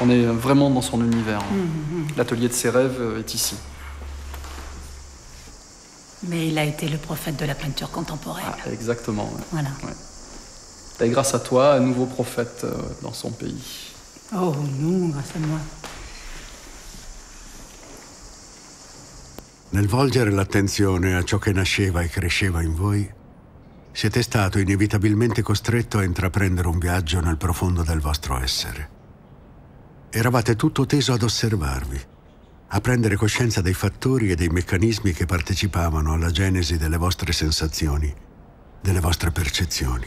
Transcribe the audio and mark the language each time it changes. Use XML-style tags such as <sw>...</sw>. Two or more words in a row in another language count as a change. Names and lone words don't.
<fr>On est vraiment dans son univers. L'atelier de ses rêves est ici. Mais il a été le prophète de la peinture contemporaine. Ah, exactement. Ouais. Voilà. Ouais. Et grâce à toi, un nouveau prophète dans son pays. Oh non, grâce à moi.</fr> <it>Nel volgere l'attenzione a ciò che nasceva e cresceva in voi, siete stato inevitabilmente costretto a intraprendere un viaggio nel profondo del vostro essere. Eravate tutto teso ad osservarvi, a prendere coscienza dei fattori e dei meccanismi che partecipavano alla genesi delle vostre sensazioni, delle vostre percezioni.</it>